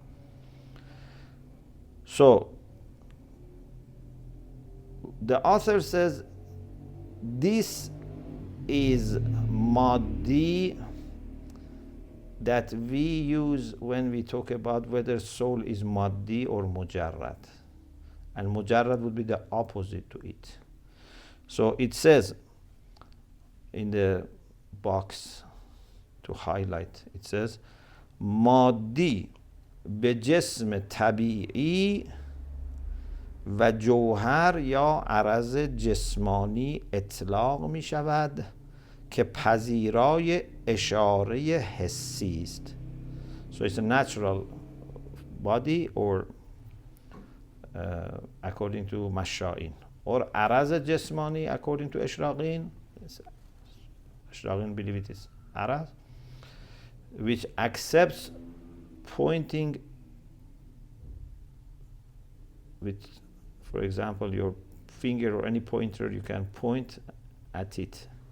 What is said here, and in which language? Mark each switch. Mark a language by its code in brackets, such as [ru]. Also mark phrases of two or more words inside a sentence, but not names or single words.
[en] So the author says this is Maddi that we use when we talk about whether soul is Maddi or Mujarrad. And Mujarrad would be the opposite to it. So it says in the box to highlight, it says Maddi [fa] به جسم طبیعی و جوهر یا عرض جسمانی اطلاق می شود که پذیرای اشاره حسی است. [en] So it's a natural body or according to مشائین or [fa] عرض جسمانی [en] according to اشراقین. اشراقین believe it is عرض, which accepts pointing with, for example, your finger or any pointer, you can point at it.